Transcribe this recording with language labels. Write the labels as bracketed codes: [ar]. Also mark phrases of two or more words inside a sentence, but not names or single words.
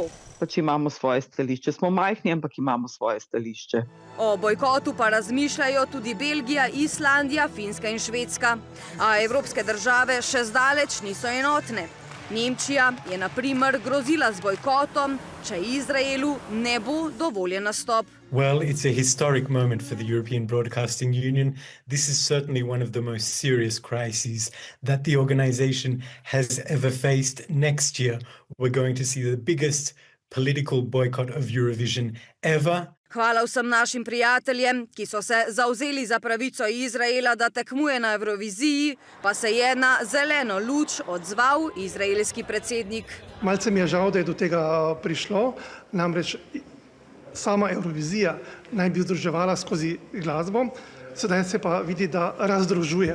[sl] Pač imamo svoje stališče. Smo majhni, ampak imamo svoje stališče. O bojkotu pa razmišljajo tudi Belgija, Islandija, Finska in Švedska. A evropske države še zdaleč niso enotne. Nemčija je na primer grozila z bojkotom, če Izraelu ne bo dovoljen nastop. [en] Well, it's a historic moment for the European Broadcasting Union. This is certainly one of the most serious crises that the organization has ever faced. Next year, we're going to see the biggest political boycott of Eurovision ever. [sl] Hvala vsem našim prijateljem, ki so se zavzeli za pravico Izraela, da tekmuje na Evroviziji, pa se je na zeleno luč odzval izraelski predsednik. Malce mi je žal, da je do tega prišlo, namreč sama Evrovizija naj bi združevala skozi glasbo, sedaj se pa vidi, da razdružuje.